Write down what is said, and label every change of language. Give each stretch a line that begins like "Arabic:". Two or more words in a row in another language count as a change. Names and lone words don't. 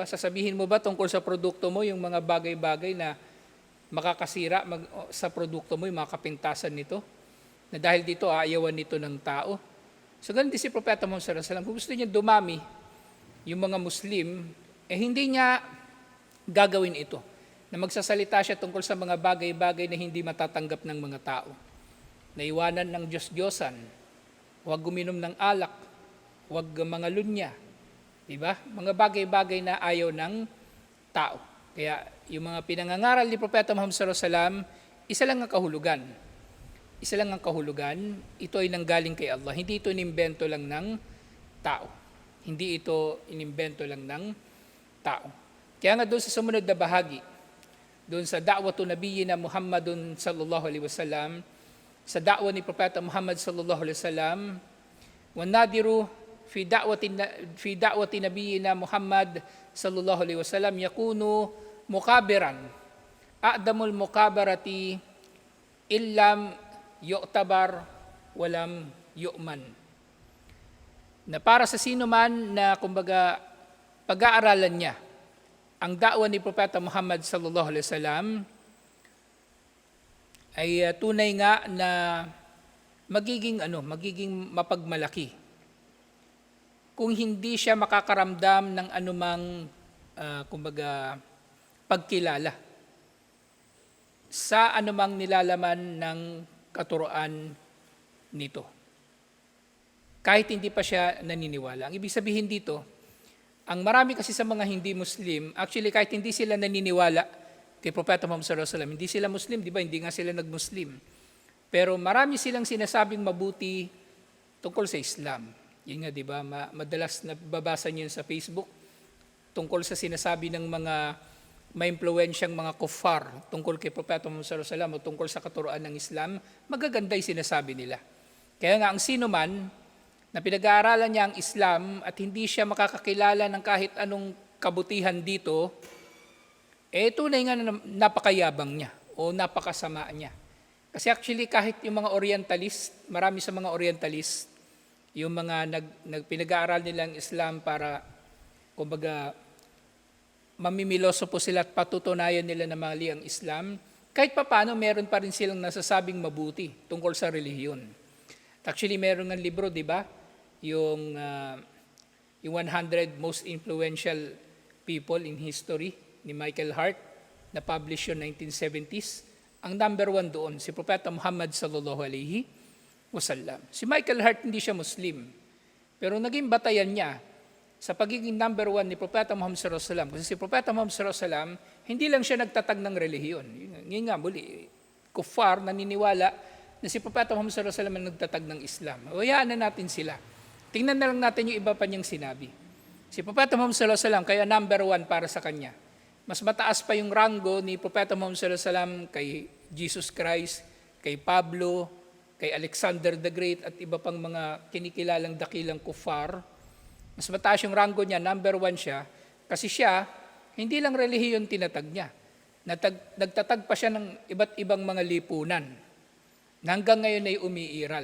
Filipino: Sasabihin mo ba tungkol sa produkto mo yung mga bagay-bagay na makakasira sa produkto mo, yung mga kapintasan nito? Na dahil dito, aayawan nito ng tao. So, ganun din si Propeta Muhammad
Arabic: صلى الله عليه وسلم.
Filipino: Kung gusto niya dumami yung mga Muslim, hindi niya gagawin ito. Na magsasalita siya tungkol sa mga bagay-bagay na hindi matatanggap ng mga tao. Naiwanan ng Diyos-Diyosan, huwag guminom ng alak, huwag mga lunya, diba? Mga bagay-bagay na ayaw ng tao. Kaya yung mga pinangangaral ni Propeta Muhammad
Arabic: صلى الله عليه وسلم,
Filipino: isa lang ang kahulugan. Isa lang ang kahulugan, ito ay nanggaling kay Allah. Hindi ito inimbento lang ng tao. Hindi ito inimbento lang ng tao. Kaya nga doon sa sumunod na bahagi, doon sa
Arabic: دعوة نبينا محمد صلى الله عليه وسلم,
Filipino: sa da'wa ni Propeta Muhammad
Arabic: صلى الله عليه وسلم, والناظر في دعوة نبينا محمد صلى الله عليه وسلم يكون مكابرا عدم المكابرة إلا لم يعتبر ولم يؤمن.
Filipino: Na para sa sino man na kumbaga pag-aaralan niya ang da'wa ni Propeta Muhammad
Arabic: صلى الله عليه وسلم,
Filipino: ay tunay nga na magiging mapagmalaki kung hindi siya makakaramdam ng anumang kumbaga pagkilala. sa anumang nilalaman ng katuroan nito. Kahit hindi pa siya naniniwala. Ang ibig sabihin dito, ang marami kasi sa mga hindi Muslim, actually kahit hindi sila naniniwala kay Propeta Muhammad
Arabic: صلى الله عليه وسلم,
Filipino: hindi sila Muslim, di ba? Hindi nga sila nag-Muslim. Pero marami silang sinasabing mabuti tungkol sa Islam. Yun nga, di ba? Madalas nababasa niyo sa Facebook tungkol sa sinasabi ng mga maimpluwensyang mga kuffar tungkol kay Propeta Muhammad
Arabic: صلى الله عليه وسلم
Filipino: o tungkol sa katuroan ng Islam, magaganda yung sinasabi nila. Kaya nga ang sino man na pinag-aaralan niya ang Islam at hindi siya makakakilala ng kahit anong kabutihan dito, tunay nga na napakayabang niya o napakasama niya. Kasi actually kahit yung mga Orientalist, marami sa mga Orientalist, yung mga pinag-aaral nilang Islam para, kumbaga, mamimiloso po sila at patutunayan nila na mali ang Islam, kahit papaano meron pa rin silang nasasabing mabuti tungkol sa relihiyon. Actually, meron ng libro, di ba? Yung 100 most influential people in history ni Michael Hart, na published yun 1970s. Ang number 1 doon, si Propeta Muhammad
Arabic: صلى الله عليه وسلم.
Filipino: Si Michael Hart hindi siya Muslim, pero naging batayan niya sa pagiging number 1 ni Propeta Muhammad
Arabic: صلى الله عليه وسلم.
Filipino: Kasi si Propeta Muhammad
Arabic: صلى الله عليه وسلم,
Filipino: hindi lang siya nagtatag ng relihiyon. Ngayon nga muli, kuffar naniniwala na si Propeta Muhammad
Arabic: صلى الله عليه وسلم
Filipino: ang nagtatag ng Islam. Hayaan na natin sila. Tingnan na lang natin yung iba pa niyang sinabi. Si Propeta Muhammad
Arabic: صلى الله عليه وسلم,
Filipino: kaya number 1 para sa kanya. Mas mataas pa yung ranggo ni Propeta Muhammad
Arabic: صلى الله عليه وسلم
Filipino: kay Jesus Christ, kay Pablo, kay Alexander the Great at iba pang mga kinikilalang dakilang kuffar. Mas mataas yung ranggo niya, number 1 siya, kasi siya, hindi lang relihiyon tinatag niya. Nagtatag pa siya ng iba't ibang mga lipunan na hanggang ngayon ay umiiral.